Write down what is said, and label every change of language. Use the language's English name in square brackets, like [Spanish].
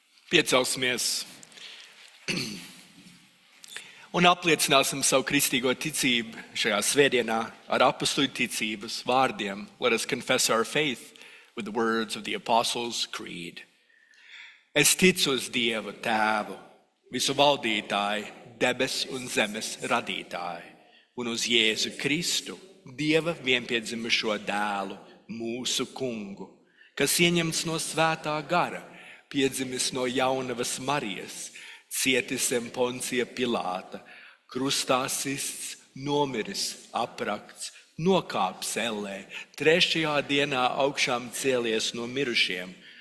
[Latvian] Piecelsimies un apliecināsim savu kristīgo ticību šajā svētdienā ar apostoļu ticības vārdiem. [English] Let us confess our faith with the words of the Apostles' Creed. [Latvian] Es ticu uz Dievu Tēvu, visu valdītāju, debes un zemes radītāju, un uz Jēzu Kristu, Dieva vienpiedzimušo dēlu, mūsu kungu, kas ieņemts no svētā gara, piedzimis no jaunavas Marijas, cietis zem Poncija Pilāta, krustā sists, nomiris, aprakts, nokāpis ellē, trešajā dienā augšām cēlies no mirušiem,